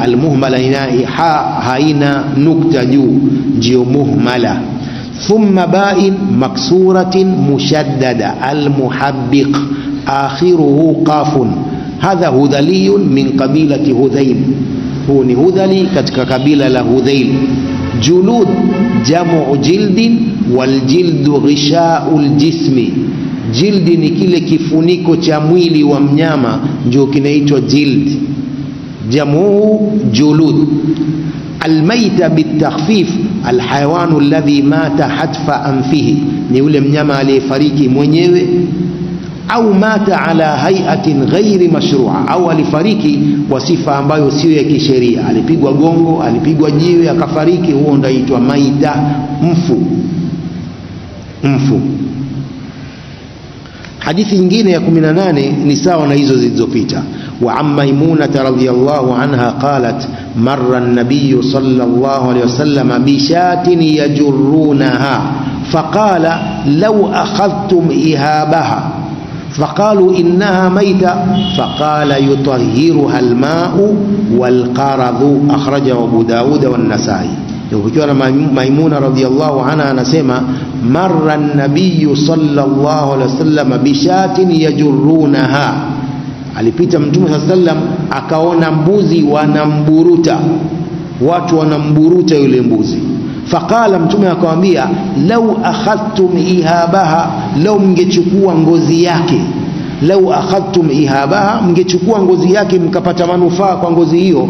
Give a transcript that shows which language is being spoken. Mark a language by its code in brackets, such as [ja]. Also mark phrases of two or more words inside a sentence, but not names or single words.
[ar] المهملة هنا حاء هنا نكتة جو مهملة، ثم باء مكسورة مشددة. المحبق آخره قاف. هذا هذلي من قبيلة هذيل، هو هذلي كتك قبيلة لهذيل. جلود جمع جلد، والجلد غشاء الجسم. [sw] Jildi ni kile kifuniko cha mwili wa mnyama, ndio kinaitwa jild. [ar] جمع جلود. الميتة بالتخفيف الحيوان الذي مات حتف أنفه, [sw] ni ule mnyama aliyefariki mwenyewe au [ar] مات على هيئة غير مشروعة, [sw] au alifariki kwa sifa ambayo sio ya kisheria, alipigwa gongo, alipigwa jiwe akafariki, huo ndio inaitwa maita, mfu. Hadithi nyingine ya 18 ni sawa na hizo zilizopita. [ar] وأما ميمونة رضي الله عنها قالت مر النبي صلى الله عليه وسلم بشاة يجرونها فقال لو أخذتم إهابها فقالوا إنها ميتة فقال يطهرها الماء والقرظ أخرجه أبو داود والنسائي. [sw] Ukiwa na Maimuna [ar] رضي الله عنها [sw] anasema [ar] مر النبي صلى الله عليه وسلم بشاة يجرونها, [sw] alipita Mtume [ar] صلى الله عليه وسلم [sw] akaona mbuzi wanamburuta, watu wanamburuta yule mbuzi. Faqala, Mtume akamwambia [ar] لو أخذتم إهابها, [sw] lau mngechukua ngozi yake, [ar] لو أخذتم إهابها, [sw] mngechukua ngozi yake mkapata manufaa kwa ngozi hiyo.